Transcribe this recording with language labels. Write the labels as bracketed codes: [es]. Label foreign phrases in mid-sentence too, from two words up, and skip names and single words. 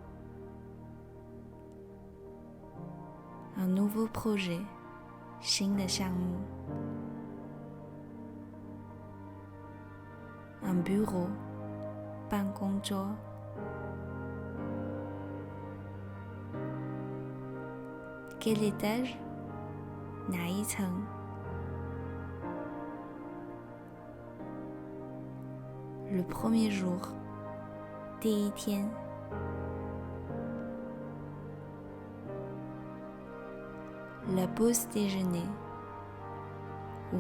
[fr] Un nouveau projet [zh] 新的项目。 [fr] Un bureau 办公桌。Quel étage [zh] 哪一层？ [fr] Le premier jour [zh] 第一天。 [fr] La pause déjeuner 午